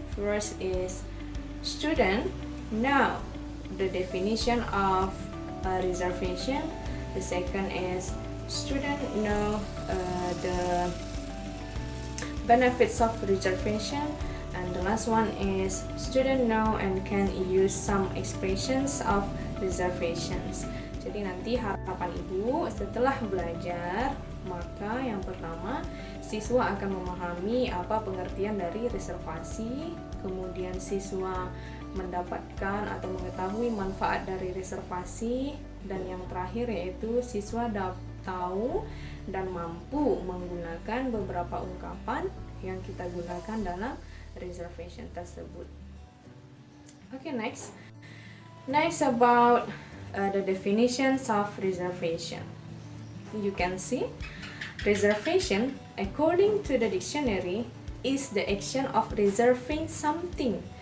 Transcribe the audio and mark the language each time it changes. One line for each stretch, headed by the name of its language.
English: First is student know the definition of a reservation. The second is student know the benefits of reservation, and the last one is student know and can use some expressions of reservations.
Indonesian: Jadi nanti harapan Ibu setelah belajar, maka yang pertama siswa akan memahami apa pengertian dari reservasi, kemudian siswa mendapatkan atau mengetahui manfaat dari reservasi, dan yang terakhir yaitu siswa tahu dan mampu menggunakan beberapa ungkapan yang kita gunakan dalam reservation tersebut.
English: Okay, next about the definitions of reservation. You can see reservation according to the dictionary is the action of reserving something.